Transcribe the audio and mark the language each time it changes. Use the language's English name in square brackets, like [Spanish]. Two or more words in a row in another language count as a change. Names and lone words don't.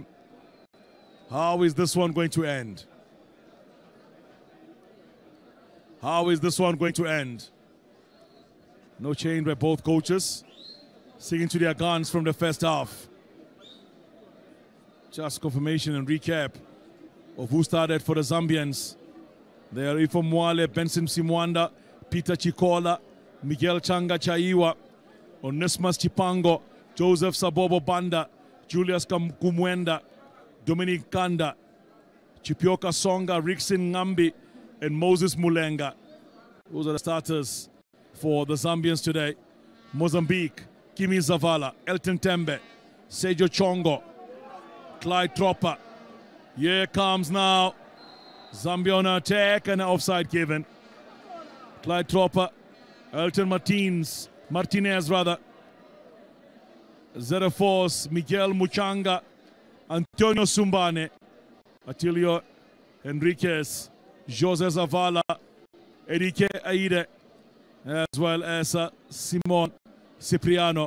[English] How is this one going to end? How is this one going to end? No change by both coaches. Sticking to their guns from the first half. Just confirmation and recap of who started for the Zambians. They are Ifo Mwale, Benson Simwanda, Peter Chikola, Miguel Chaiwa, Onesimus Chipango, Joseph Sabobo Banda, Julius Kumwenda, Dominic Kanda, Chipyoka Songa, Rickson Ngambi, and Moses Mulenga. Those are the starters for the Zambians today. Mozambique, Kimi Zavala, Elton Tembe, Sergio Chongo, Clyde Tropper. Here comes now Zambia on attack and offside given. Clyde Tropper, Elton Martinez, Zeta-Force, Miguel Muchanga, Antonio Sumbane, Atilio Enriquez, Jose Zavala, Erike Aide, as well as Simon Cipriano.